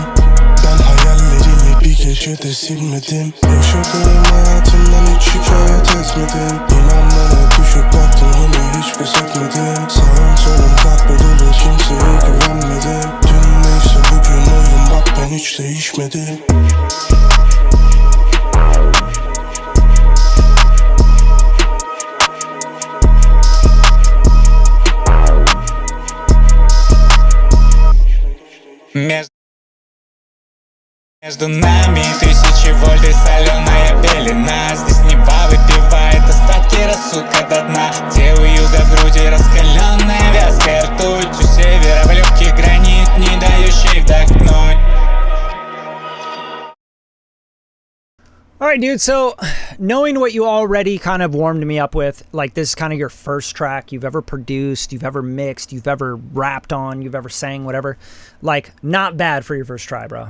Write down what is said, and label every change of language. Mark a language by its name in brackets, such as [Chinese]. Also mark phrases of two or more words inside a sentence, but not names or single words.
[Turkish] Ben hayallerimi bir gecede silmedim. Yaşadığım hayatımdan hiç şikayet etmedim. İnan bana, düşüp baktım yine hiç pes etmedim. Sağım solum kahpe dolu, kimseye güvenmedim. Dün neyse bugün oyun, bak ben hiç değişmedim. [Russian] Между нами тысячи вольт и соленая пелена. Здесь Нева выпивает остатки рассудка до дна. Где у юга в груди раскаленная вязкая ртуть. У севера в легких гранит, не дающий вдохнуть. [English] Alright, dude, so knowing what you already kind of warmed me up with, like this is kind of your first track you've ever produced, you've ever mixed, you've ever rapped on, you've ever sang, whatever, like, not bad for your first try, bro.